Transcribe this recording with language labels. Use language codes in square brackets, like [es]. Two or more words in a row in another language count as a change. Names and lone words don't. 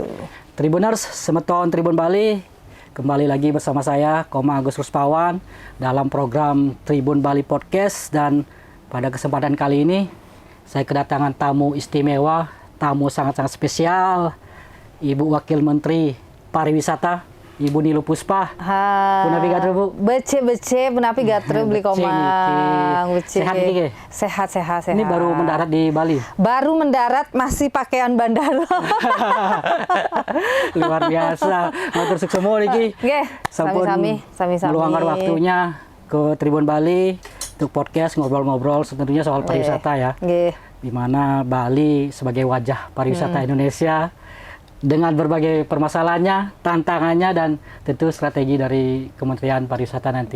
[id] Tribuners, Semeton Tribun Bali, kembali lagi bersama saya, Koma Agus Ruspawan, dalam program Tribun Bali Podcast. Dan pada kesempatan kali ini, saya kedatangan tamu istimewa, tamu sangat-sangat spesial, Ibu Wakil Menteri Pariwisata, Ibu Nilu Puspa. [ban] Punapi gatru, Bu. Bece, punapi gatru, beli komang. [id] Sehat. Ini baru mendarat di Bali? Baru mendarat, masih pakaian bandara. Luar biasa. [ban] Matur suksemo niki. Nggih, sami-sami. [id] Meluangkan waktunya ke Tribun Bali untuk podcast ngobrol-ngobrol tentunya soal pariwisata ya. Nggih. Di mana Bali sebagai wajah pariwisata Indonesia, dengan berbagai permasalahannya, tantangannya, dan tentu strategi dari Kementerian Pariwisata nanti.